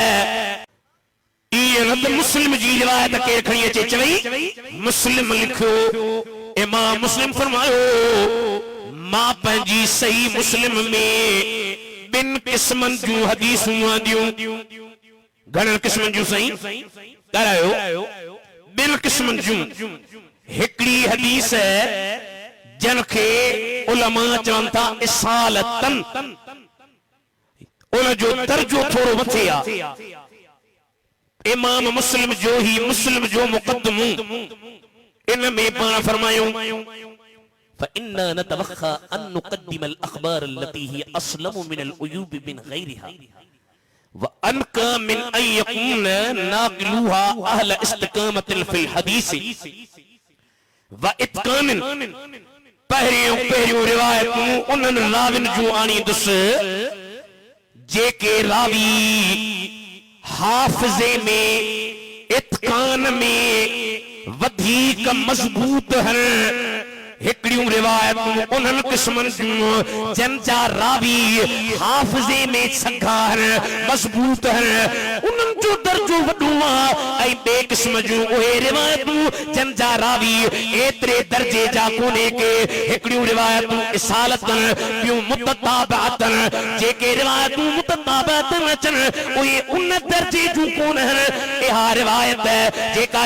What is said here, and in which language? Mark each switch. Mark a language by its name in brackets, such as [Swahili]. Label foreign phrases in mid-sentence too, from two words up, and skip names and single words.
[Sindhi] मुस्लिम जी रिवायत के खणी अचे चवई मुस्लिम लिखो इमाम मुस्लिम फरमायो मां पंहिंजी सही मुस्लिम में बिन किस्मन जूं हदीसूं आंदियूं घणनि किस्मनि जूं सही करायो बिन किस्मन जूं हिकड़ी हदीस जन खे उलमा चवनि था इसालतन उन जो दर्जो थोड़ो मथे आहे इमाम मुस्लिम जो ही मुस्लिम जो मुकद्दमो इन में पाण फरमायो [Arabic] فإننا نتوخى أن نقدم الأخبار التي هي أسلم من العيوب من غيرها وأنقى من أن يكون ناقلوها أهل استقامة في الحديث [Sindhi] وإتقان पहिरियों रिवायतूं उन्हनि राविन जूं आणींदुस जेके रावी हाफिज़े में इत्कान में वधीक मजबूत हन हिकड़ियूं रिवायतूं उन्हनि क़िस्मनि जूं जन जा रावी हाफिज़े में सघा हन मजबूत हन उन्हनि जो दर्जो वॾो आहे ऐं ॿिए क़िस्म जूं उहे रिवायतूं जन जा रावी एतिरे दर्जे जा कोन्हे के हिकड़ियूं रिवायतूं इसालतन ॿियूं मुतताबिअतन जेके रिवायतूं मुतताबिअतन अचनि उहे उन दर्जे जूं कोन आहिनि इहा रिवायत जेका